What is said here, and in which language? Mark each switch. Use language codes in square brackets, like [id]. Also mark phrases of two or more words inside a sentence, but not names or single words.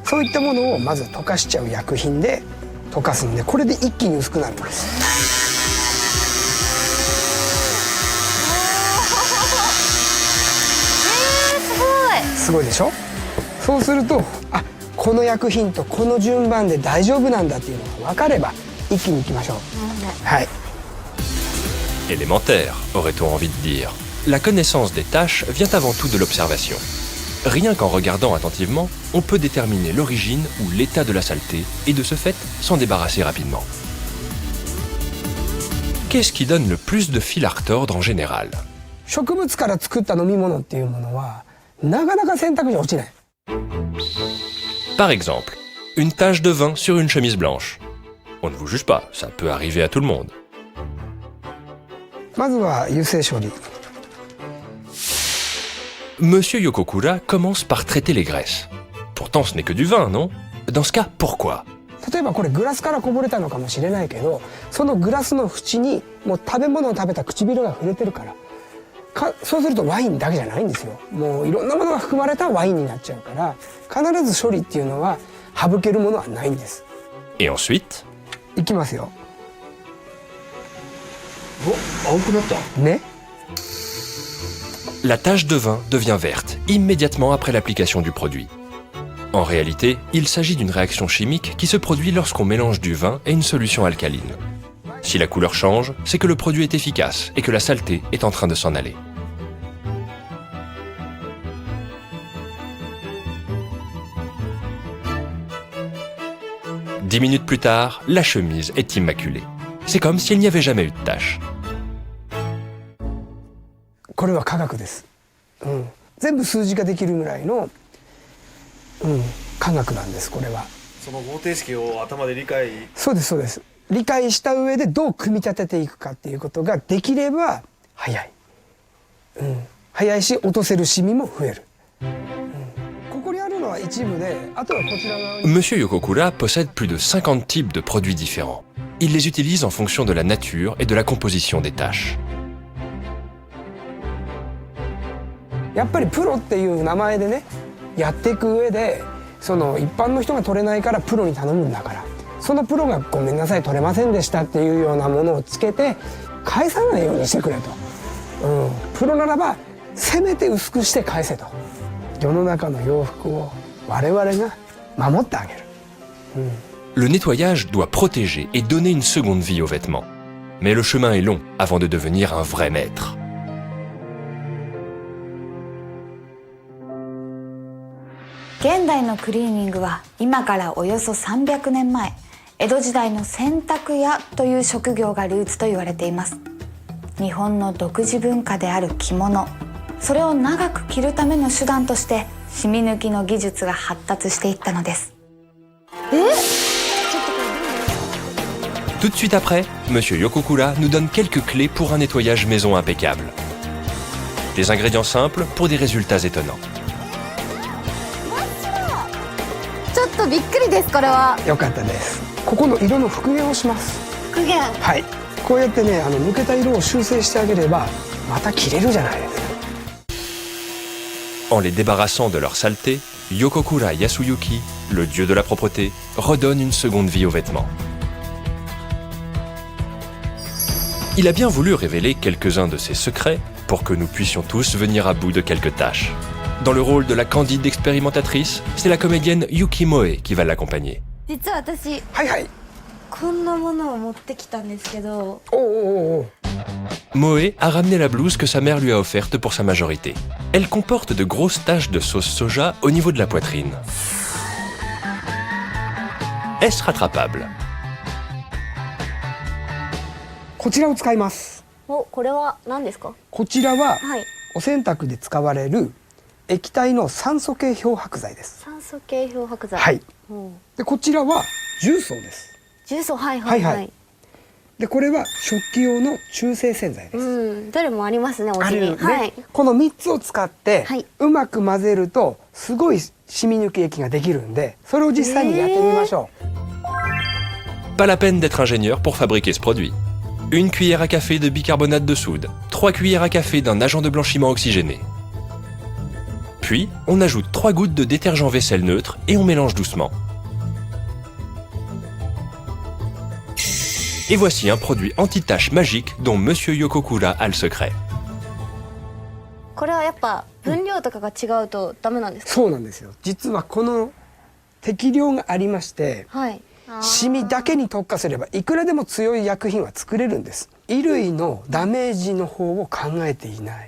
[ja] そういったものをまず溶かしちゃう薬品で溶かすんで、これで一気に薄くなるんです。すごいでしょ。そうすると、あ、この薬品とこの順番で大丈夫なんだっていうのが分かれば一気にいきましょう。はい。 [fr] Élémentaire, aurait-on envie de dire. La connaissance des tâches vient avant tout de l'observation. Rien qu'en regardant attentivement, on peut déterminer l'origine ou l'état de la saleté et de ce fait s'en débarrasser rapidement. Qu'est-ce qui donne le plus de fil à retordre en général? [ja] 植物から作った飲み物っていうものはなかなか洗濯に落ちない。 [fr] Par exemple, une tache de vin sur une chemise blanche. On ne vous juge pas, ça peut arriver à tout le monde. [ja] まずは油性処理。 [fr] Monsieur Yokokura commence par traiter les graisses. Pourtant, ce n'est que du vin, non? Dans ce cas, pourquoi? [ja] 例えばこれグラスからこぼれたのかもしれないけど、そのグラスの縁にもう食べ物を食べた唇が触れてるから、そうするとワインだけじゃないんですよ。もういろんなものが含まれたワインになっちゃうから、必ず処理っていうのは省けるものはないんです。 [fr] Et ensuite? [ja] いきますよ。お、青くなった。ね。 [fr] La tache de vin devient verte immédiatement après l'application du produit. En réalité, il s'agit d'une réaction chimique qui se produit lorsqu'on mélange du vin et une solution alcaline. Si la couleur change, c'est que le produit est efficace et que la saleté est en train de s'en aller. Dix minutes plus tard, la chemise est immaculée. C'est comme s'il n'y avait jamais eu de tache. [ja] これは科学です、全部数字化できるぐらいの、科学なんですこれは。その方程式を頭で理解。そうですそうです。理解した上でどう組み立てていくかっていうことができれば早い、早いし落とせるシミも増える、ここにあるのは一部で、あとはこちら側に。 [fr] Monsieur Yokokura possède plus de 50 types de produits différents. Il les utilise en fonction de la nature et de la composition des taches. [ja] やっぱりプロっていう名前でねやっていく上で、その一般の人が取れないからプロに頼むんだから、そのプロがごめんなさい取れませんでしたっていうようなものをつけて返さないようにしてくれと、プロならばせめて薄くして返せと、世の中の洋服を我々が守ってあげる、 [fr] Le nettoyage doit protéger et donner une seconde vie aux vêtements. Mais le chemin est long avant de devenir un vrai maître. [ja] 現代のクリーニングは今からおよそ300年前、江戸時代の洗濯屋という職業がルーツと言われています。日本の独自文化である着物、それを長く着るための手段としてシミ抜きの技術が発達していったのです。 [fr] Tout de suite après, Monsieur Yokokura nous donne quelques clés pour un nettoyage maison impeccable. Des ingrédients simples pour des résultats étonnants. [ja] ちょっとびっくりです。これはよかったです。ここの色の復元をします。復元。はい、こうやってね抜けた色を修正してあげればまた着れるじゃないですか。 [fr] En les débarrassant de leur saleté, Yokokura Yasuyuki, le dieu de la propreté, redonne une seconde vie aux vêtements. Il a bien voulu révéler quelques-uns de ses secrets pour que nous puissions tous venir à bout de quelques tâches. Dans le rôle de la candide expérimentatrice, c'est la comédienne Yuki Moe qui va l'accompagner. [ja] 実は私はいはい。こんなものを持ってきたんですけど、おうおうおう。 [fr] Moe a ramené la blouse que sa mère lui a offerte pour sa majorité. Elle comporte de grosses taches de sauce soja au niveau de la poitrine. Est-ce rattrapable? [ja] こちらを使います。お、これは何ですか？こちらははい。お洗濯で使われる液体の酸素系漂白剤です。酸素系漂白剤。はい。うん。でこちらは重曹です。重曹、はいはいはい。はいはいでこれは食器用の中性洗剤です。うん。どれもありますね、お家に。あるよね、はい。この3つを使って、はいうまく混ぜるとすごい染み抜き液ができるんで、それを実際にやってみましょう。 [fr] Pas la peine d'être ingénieur pour fabriquer ce produit. Une cuillère à café de bicarbonate de soude, 3 cuillères à café d'un agent de blanchiment oxygéné. Puis, on ajoute 3 gouttes de détergent vaisselle neutre et on mélange doucement. Et voici un produit anti-tache magique dont Monsieur Yokokura a le secret. [ja] これはやっぱ分量とかが違うとダメなんですか？そうなんですよ。実はこの適量がありまして、はい。シミだけに特化すればいくらでも強い薬品は作れるんです。衣類のダメージの方を考えていない。